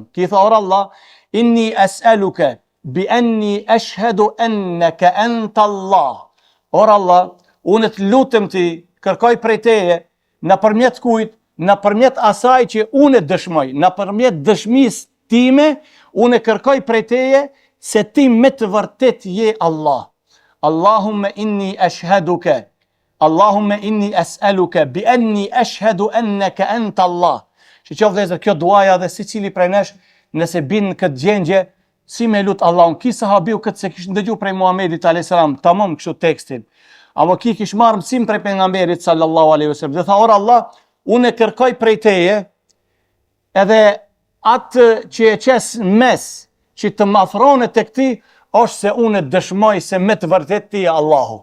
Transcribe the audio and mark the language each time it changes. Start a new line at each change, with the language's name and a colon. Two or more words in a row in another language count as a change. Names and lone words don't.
Albanian: Ki tha,
Arabic: or Allah, إني أسألك بأني أشهد أنك أنت الله.
Albanian: Or Allah, unë të lutem ti, kërkoj prej teje, nëpërmjet kujt, nëpërmjet asaj që unë dëshmoj, nëpërmjet dëshmisë time, unë kërkoj prej teje se ti me të vërtet je Allah.
Arabic: اللهم إني أشهدك، اللهم إني أسألك بأني أشهد أنك أنت الله.
Albanian: Që vëllezër, kjo duaja dhe secili prej nesh nëse bin në këtë gjendje, si me lut Allahun. Ki sahabiu këtë se kish ndëgju prej Muhamedit
Arabic: عليه السلام,
Albanian: tamam kështu tekstin. Apo ki kish marrë mësim prej pejgamberit
Arabic: صلى الله عليه وسلم.
Albanian: Dhe tha, or Allah, unë kërkoj prej teje edhe atë që e qes mes që të më afronet tek ti është se unë dëshmoj se me të vërtet ti Allahu.